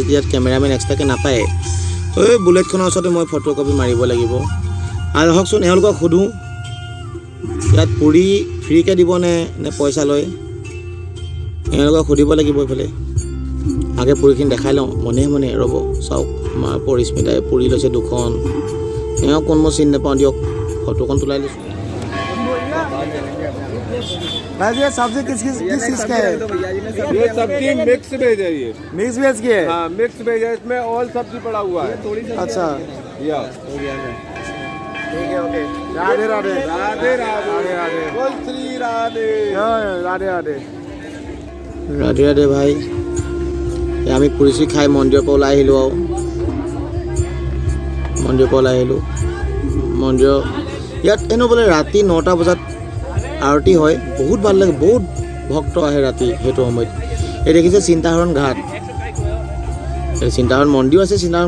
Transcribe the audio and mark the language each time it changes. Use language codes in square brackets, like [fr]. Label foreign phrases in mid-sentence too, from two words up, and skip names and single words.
[as] ইয়াত কেমেৰামেন এক্সট্ৰাকৈ নাপায় এই বুলেটখনৰ ওচৰতে মই ফটো কপি মাৰিব লাগিব আৰু হওকচোন এওঁলোকক সোধোঁ ইয়াত পুৰি ফ্ৰীকৈ দিবনে নে পইচা লয় এওঁলোকক সুধিব লাগিব এইফালে আগে পুৰিখিনি দেখাই লওঁ মনে ৰ'ব চাওক আমাৰ পৰিস্মিতাই পুৰি লৈছে দুখন এওঁ কোন মই চিনি নাপাওঁ দিয়ক ফটোখন তোলাই লৈছোঁ [hi] ये सब्जी किस का है ये सब्जी [en] mix veg [hi] है ये [en] mix veg [hi] की है हाँ [en] mix veg [hi] है इसमें ऑल सब्जी पड़ा हुआ है अच्छा या ठीक है ओके राधे राधे राधे राधे राधे बोल श्री राधे राधे राधे [as] ৰাধে ৰাধে ভাই আমি পুৰি চুৰি খাই মন্দিৰৰ পৰা ওলাই আহিলোঁ আৰু মন্দিৰৰ ইয়াত এনে বোলে ৰাতি 9টা বজাত আৰতি হয় বহুত ভাল লাগে বহুত ভক্ত আহে ৰাতি সেইটো সময়ত এই দেখিছে চিন্তাহৰণ ঘাট এই চিন্তাহৰণ মন্দিৰ আছে চিন্তাহৰণ